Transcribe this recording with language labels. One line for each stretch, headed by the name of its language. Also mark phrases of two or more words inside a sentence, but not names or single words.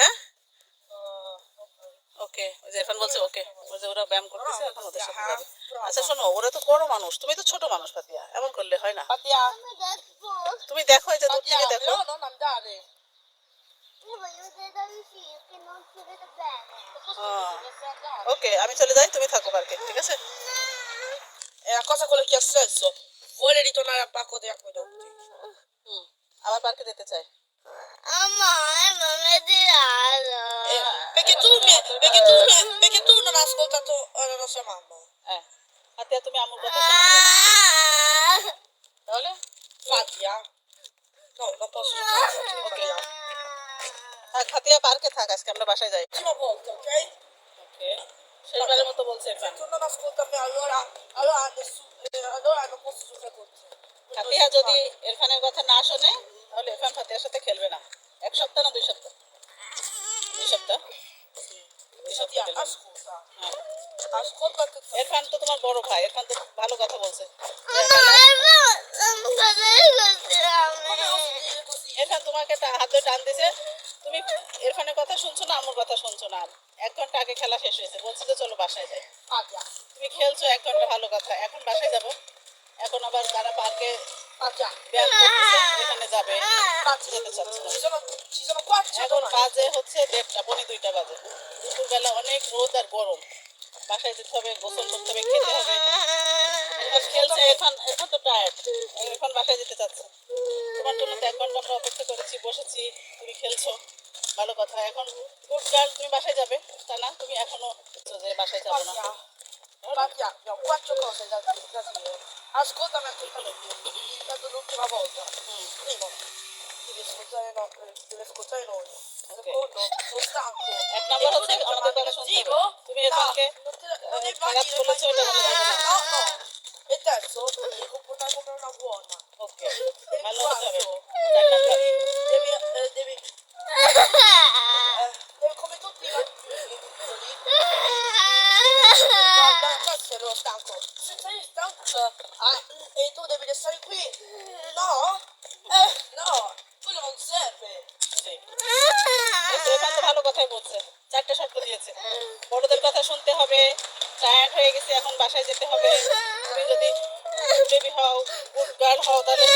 Bangla: হ্যাঁ ওকে, ওই যে এরফান বলছে ওকে, ওই যে ওরা ব্যায়াম করতেছে, এখন ওদের সাথে যাবে। আচ্ছা শোনো, ওরা তো বড় মানুষ, তুমি তো ছোট মানুষ ফাতিহা, এমন করলে হয় না। তুমি দেখো, এই যে দূর থেকে দেখো। ওকে, আমি চলে যাই, তুমি থাকো পার্কে, ঠিক আছে?
Italian: È una cosa quello che ha senso. Vuole ritornare al parco degli acquedotti.
Bangla: আবার পার্কে যেতে চাই।
Italian: Perché tu non hai ascoltato la nostra mamma.
Bangla: হ্যাঁ ফাতিহা, তুমি আমার কথা শোনো তাহলে।
Italian: Fatia? No, non posso giocare. Ok.
Bangla: থাক ফাতিহা, পার্কে থাক, আজকে আমরা বাসায় যাই।
Italian: L'ultima volta, ok?
Bangla: ওকে, শেষবারের মতো বলছে
Italian: Se এরফান। tu non ascolti me, allora non posso giocare con te.
Bangla: ফাতিহা যদি ইরফানের কথা না শোনে, তাহলে ইরফান ফাতিহার সাথে খেলবে না। 1 সপ্তাহ না 2 সপ্তাহ? 2 সপ্তাহ। 2 সপ্তাহ
Italian: Fatia,
Bangla: খেলবে না।
Italian: ascolta.
Bangla: হ্যাঁ,
Italian: Ascolta che
Bangla: ইরফান তো তোমার বড় ভাই, ইরফান তো ভালো কথা বলছে।
Italian: come osi dire così?
Bangla: ইরফান তোমাকে হাত ধরে টান দিছে, তুমি ইরফানের কথা শুনছো না, আমার কথা শুনছো না। 1 ঘন্টা আগে খেলা শেষ হয়েছে, বলছো যে চলো বাসায় যাই। Fatia. তুমি খেলছো 1 ঘন্টা, ভালো কথা, এখন বাসায় যাবো। এখন আবার তারা পার্কে Fatia. ব্যায়াম করতেছে, এখানে যাবে, যেতে চাচ্ছে না।
Italian: Ci sono qua, ci
Bangla: এখন
Italian: sono
Bangla: বাজে হচ্ছে 1:30, পৌনে 2টা বাজে। দুপুরবেলা অনেক রোদ আর গরম, বাসায় যেতে হবে, গোসল করতে হবে, খেতে হবে। এখন খেলছে এখন, এখন তো টায়ার্ড, এখন বাসায় যেতে চাচ্ছে। তোমার জন্য তো 1 ঘন্টা আমরা অপেক্ষা করেছি, বসেছি, তুমি খেলছো, ভালো কথা। এখন
English: good girl,
Bangla: তুমি বাসায় যাবে, তা না তুমি এখনো যে বাসায় যাবো না।
Italian: Fatia, abbiamo 4 cose da dire. Ascoltami attentamente. È stato l'ultima volta. Primo, devi ascoltare, devi ascoltare noi. Secondo, sono stanco.
Bangla: 1 নম্বর
Italian: E tu
Bangla: হচ্ছে
Italian: devi
Bangla: আমাদের
Italian: chiamarmi
Bangla: কথা শুনতে হবে।
Italian: cattivo?
Bangla: তুমি
Italian: No,
Bangla: এখানকে
Italian: non devi mai
Bangla: খারাপ
Italian: dire
Bangla: বলেছো, এটা বলে যাবে না।
Italian: no, no. E terzo, ti devi comportare come una buona.
Bangla: ওকে,
Italian: E il
Bangla: ভালো হতে হবে।
Italian: quarto,
Bangla: 4 নম্বর।
Italian: devi come tutti i bambini piccoli. Guarda, questo ero stanco. Se sei stanco e tu devi restare qui, no? No, quello non serve.
Bangla: এখান তো ভালো কথাই বলছে, 4টে শর্ত দিয়েছে। বড়দের কথা শুনতে হবে, টায়ার্ড হয়ে গেছে, এখন বাসায় যেতে হবে। তুমি যদি বেবি হও,
English: good girl
Bangla: হও, তাহলে